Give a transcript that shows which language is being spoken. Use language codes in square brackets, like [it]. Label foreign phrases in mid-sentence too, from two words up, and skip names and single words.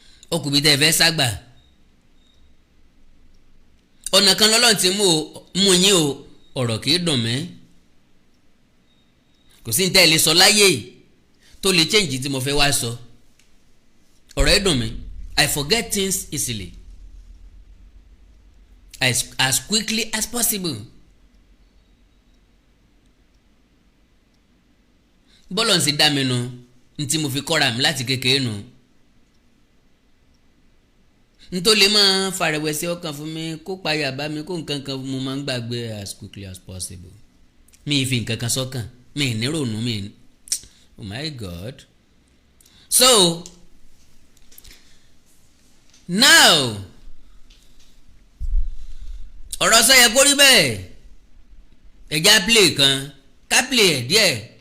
[yo] Ó kù bí tẹ́ ẹ fẹ́ sá gbà. Ọ̀nà kan lọ́lọ́run ti mú o, mú yín o, ọ̀rọ̀ kì í dùn mí. Kò sí ní tẹ́ ẹ lè sọ láyé tó lè change tí mo fẹ́ wá sọ. Ọ̀rọ̀ ẹ dùn mí. [en] I forget things easily. As, as quickly as possible. [yo] Bọ́lọ̀ ń ṣe dá mi nu, n tí mo fi kọ́ra mi láti kékeré nu. N tó lè máa fàrẹ̀wẹ̀sì ọkàn fún mi, kó payà bá mi, kó nǹkan kan mo máa ń gbàgbé [en] as quickly as possible. [yo] Mi ì fi nǹkan kan sọ́kàn, mi ì ní rònú, mi ì ní, [en] oh my God. So, now, [yo] ọ̀rọ̀ sọ yẹ kó rí bẹ́ẹ̀. Ẹ já play kan, ká play ẹ̀ díẹ̀.